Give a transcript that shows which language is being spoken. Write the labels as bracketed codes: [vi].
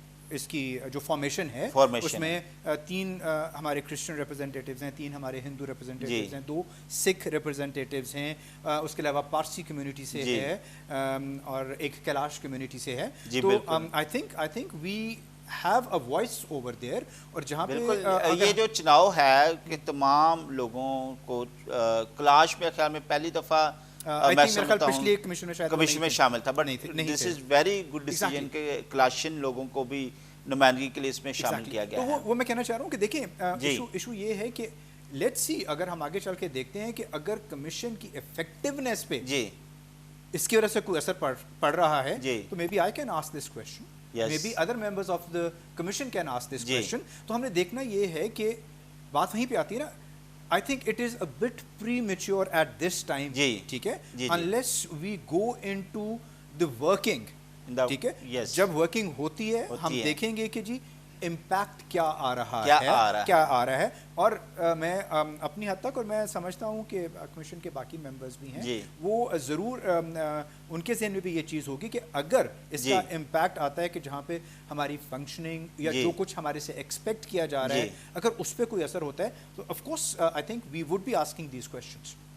[ur] اس کی جو فارمیشن ہے اس میں 3 ہمارے کرسچن ریپرزینٹیٹیوز ہیں، 3 ہمارے ہندو ریپرزینٹیٹیوز ہیں، 2 سکھ ریپرزینٹیٹیوز ہیں، اس کے علاوہ پارسی کمیونٹی سے ہے، اور ایک کیلاش کمیونٹی سے ہے. [en] تو I think we have a voice over there. [ur] اور جہاں پہ یہ جو چناؤ ہے کہ تمام لوگوں کو کلاش میں خیال میں پہلی دفعہ میں سمجھتا ہوں پچھلی کمیشن میں شامل تھا، [en] but this is very good decision [ur] کہ کلاشین لوگوں کو بھی نمائندگی کے لیے اس میں شامل کیا گیا ہے. وہ میں کہنا چاہ رہا ہوں کہ دیکھیں ایشو یہ ہے کہ [en] let's see, [ur] اگر ہم آگے چل کے دیکھتے ہیں کہ اگر کمیشن کی ایفیکٹونیس پہ اس کی وجہ سے کوئی اثر پڑ رہا ہے تو [en] Maybe I can ask this question, maybe other members of the commission can ask this question. [ur] تو ہم نے دیکھنا یہ ہے کہ بات وہیں پہ آتی ہے نا. [en] I think it is a bit premature at this time. [ur] ٹھیک ہے، [en] unless we go into the working. [ur] ٹھیک ہے، جب ورکنگ ہوتی ہے ہم دیکھیں گے کہ جی امپیکٹ کیا آ رہا ہے اور میں اپنی حد تک اور میں سمجھتا ہوں کہ کمیشن کے باقی ممبرز بھی ہیں وہ ضرور ان کے ذہن میں بھی یہ چیز ہوگی کہ اگر اس کا امپیکٹ آتا ہے کہ جہاں پہ ہماری فنکشننگ یا جو کچھ ہمارے سے ایکسپیکٹ کیا جا رہا ہے اگر اس پہ کوئی اثر ہوتا ہے تو [en] Of course I think we would be asking these questions.